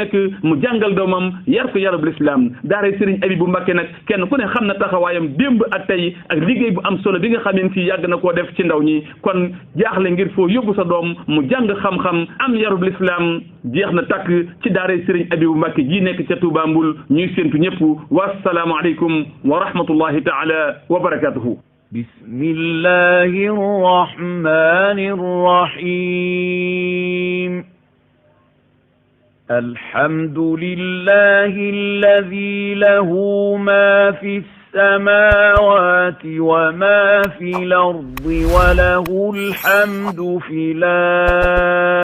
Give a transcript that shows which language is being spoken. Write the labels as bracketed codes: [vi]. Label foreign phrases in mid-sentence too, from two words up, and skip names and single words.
[wo] nekk mu jàngal doomam yar ko yarub l'islam daara Serigne Abibou Mbacké nag kenn ku ne xam na taxawaayam démb ak tey ak liggéey bu am solo bi nga xamee ci yàgg na koo def ci ndaw ñi kon jaaxle ngir foo yóbbu sa doom mu jàng xam-xam am yarub l'islam jeex na takk ci daara Serigne Abibou Mbacké ji nekk ca Touba Mboul ñuy séntu ñëpp [ar] والسلام عليكم ورحمة الله تعالى وبركاته. بسم الله الرحمن الرحيم الحمد لله الذي له ما في السماوات وما في الأرض وله الحمد في الآخرة.